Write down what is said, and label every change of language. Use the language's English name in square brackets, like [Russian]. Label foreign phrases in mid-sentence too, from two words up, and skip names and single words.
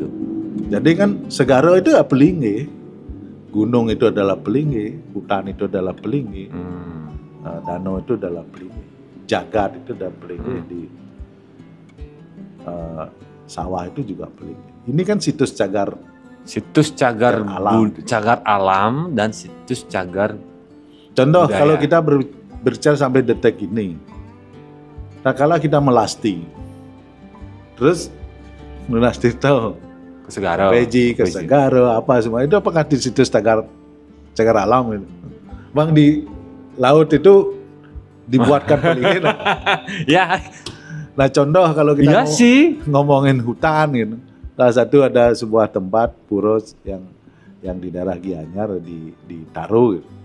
[Indonesian] Jadi kan segara itu ya pelinggih, gunung itu adalah pelinggih, hutan itu adalah pelinggih, danau itu adalah pelinggih, jagat itu adalah pelinggih, di sawah itu juga pelinggih. Ini kan situs cagar alam dan situs cagar contoh budaya. Kalau kita berbicara sampai detik ini, nah kalau kita melasti terus melasti tahu ke Segara, ke Segara apa semua itu apakah di situs cagar alam itu? Bang di laut itu dibuatkan pelinggih. Ya. Nah contoh kalau kita ngomongin hutan gitu. Salah satu ada sebuah tempat pura yang di daerah Gianyar di Taru, gitu.